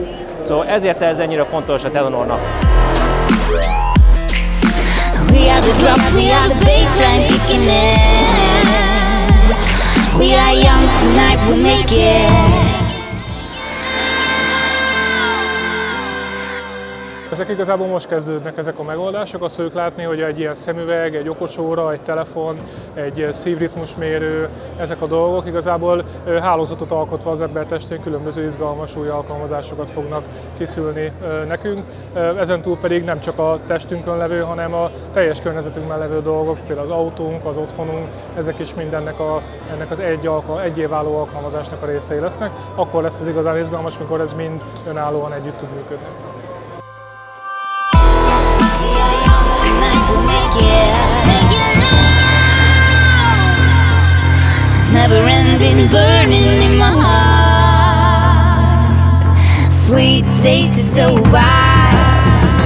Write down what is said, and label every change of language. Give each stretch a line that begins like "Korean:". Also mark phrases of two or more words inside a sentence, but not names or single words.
Hungarian: Szóval ezért ez ennyire fontos a Telenornak.
English: We are the drop, we are the bassline kicking in. We are young tonight, we'll make it.
Hungarian: Ezek igazából most kezdődnek ezek a megoldások, azt fogjuk látni, hogy egy ilyen szemüveg, egy okosóra, egy telefon, egy szívritmusmérő, ezek a dolgok igazából hálózatot alkotva az ember testén különböző izgalmas új alkalmazásokat fognak kiszülni nekünk. Ezen túl pedig nem csak a testünkön levő, hanem a teljes környezetünkben levő dolgok, például az autónk, az otthonunk, ezek is mindennek ennek az egyéváló alkalmazásnak a részei lesznek. Akkor lesz az igazán izgalmas, mikor ez mind önállóan együtt tud működni.
English: Never ending, burning in my heart. Sweet taste is so wild.